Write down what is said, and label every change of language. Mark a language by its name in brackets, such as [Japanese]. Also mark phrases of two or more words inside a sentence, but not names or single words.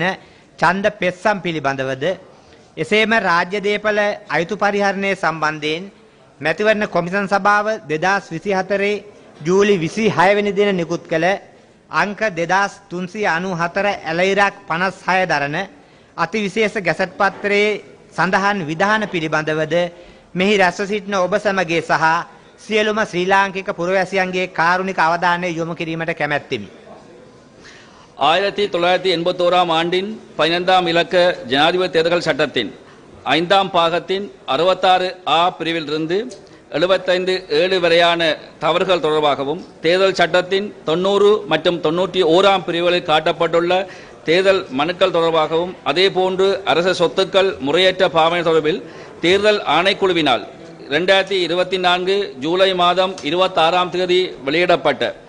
[Sinhala] ඡන්ද පෙත්සම් පිළිබඳවද එසේම රාජ්‍ය දේපල අයුතු පරිහරණය සම්බන්ධයෙන් මැතිවරණ කොමිෂන් සභාව 2024 ජූලි 26 වෙනි දින නිකුත් කළ අංක 2394 ඇලයිරක් 56 දරන අතිවිශේෂ ගැසට් පත්‍රයේ සඳහන් විධාන පිළිබඳවද මෙහි රැස්ව සිටින ඔබ සමගයේ සහ සියලුම ශ්‍රී ලාංකික පුරවැසියන්ගේ කාරුණික අවධානය යොමු කිරීමට කැමැත්තෙමි. [Tamil] 1981ஆம் ஆண்டின் 15ஆம் இலக்க ஜனாதிபதி தேர்தல் சட்டத்தின் 5ஆம் பாகத்தின் 66A பிரிவிலிருந்து 75(7) வரையான தவறுகள் தொடர்பாகவும் தேர்தல் சட்டத்தின் 90 மற்றும் 91ஆம் பிரிவுகளில் காட்டப்பட்டுள்ள தேர்தல் மனுக்கள் தொடர்பாகவும் அதேபோன்று அரச சொத்துக்கள் முறையற்ற பாவனை தொடர்பில் தேர்தல் ஆணைக்குழுவினால் 2024 ஜூலை மாதம் 26ஆம் தேதி வெளியிடப்பட்ட